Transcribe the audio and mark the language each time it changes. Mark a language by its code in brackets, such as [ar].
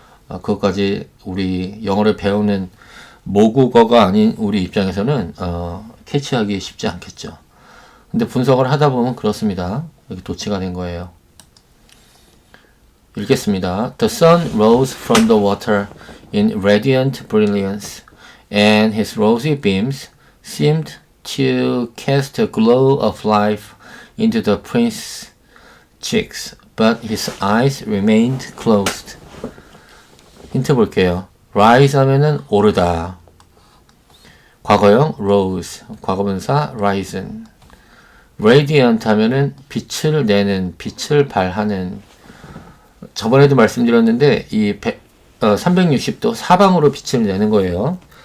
[ko] 그것까지 우리 영어를 배우는 모국어가 아닌 우리 입장에서는 캐치하기 쉽지 않겠죠. 근데 분석을 하다 보면 그렇습니다. 여기 도치가 된 거예요. 읽겠습니다. [en] The sun rose from the water in radiant brilliance, and his rosy beams seemed to cast a glow of life into the prince's cheeks, but his eyes remained closed. [ko] 힌트 볼게요. rise 하면은 오르다. 과거형 rose, 과거분사 risen. radiant 하면은 빛을 내는, 빛을 발하는. 저번에도 말씀드렸는데 이 360도 사방으로 빛을 내는 거예요.